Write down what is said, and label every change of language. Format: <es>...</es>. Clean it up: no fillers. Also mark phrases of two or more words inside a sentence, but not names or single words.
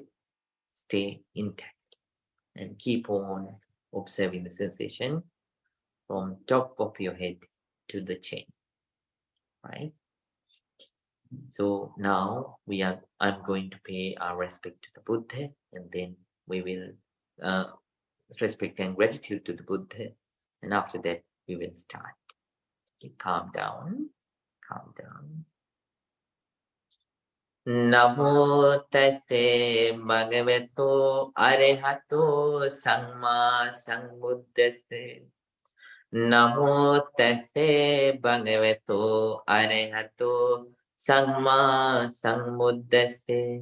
<en>Stay intact and keep on observing the sensation from top of your head to the chin, right? So now I'm going to pay our respect to the Buddha, and then we will respect and gratitude to the Buddha, and after that we will start. Okay, calm down.</en> <pi>Namo tase bhagavato arahato samma sambuddhase. Namo tase bhagavato arahato samma sambuddhase.</pi>